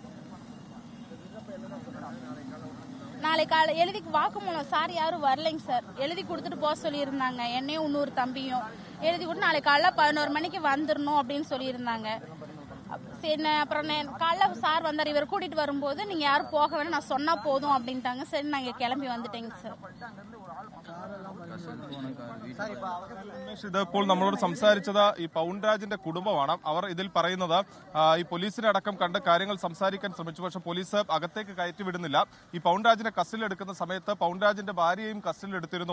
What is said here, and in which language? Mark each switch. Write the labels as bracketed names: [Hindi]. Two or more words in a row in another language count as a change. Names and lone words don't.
[Tamil] நாளை காலை எழுதி வாக்குமூலம் சார் யாரும் வரலைங்க சார். எழுதி கொடுத்துட்டு போக சொல்லியிருந்தாங்க, என்னையும் இன்னொரு தம்பியும் எழுதி கொடுத்து நாளை காலைல 11 மணிக்கு வந்துடணும் அப்படின்னு சொல்லியிருந்தாங்க. சரி, அப்புறம் காலைல சார் வந்தார். இவர் கூட்டிட்டு வரும்போது நீங்க யாரும் போக வேணும், நான் சொன்னா போதும் அப்படின்ட்டாங்க. சரி, நாங்க கிளம்பி வந்துட்டேங்க சார். [Malayalam] ഇതിപ്പോൾ നമ്മളോട് സംസാരിച്ചത് ഈ പൗൺ രാജിന്റെ കുടുംബമാണ്. അവർ ഇതിൽ പറയുന്നത്, ഈ പോലീസിനെ അടക്കം കണ്ട് കാര്യങ്ങൾ സംസാരിക്കാൻ ശ്രമിച്ചു, പക്ഷെ പോലീസ് അകത്തേക്ക് കയറ്റി വിടുന്നില്ല. ഈ പൗൺ രാജിനെ കസ്റ്റഡിയിലെടുക്കുന്ന സമയത്ത് പൗൺ രാജിന്റെ ഭാര്യയെയും കസ്റ്റഡിയിലെടുത്തിരുന്നു.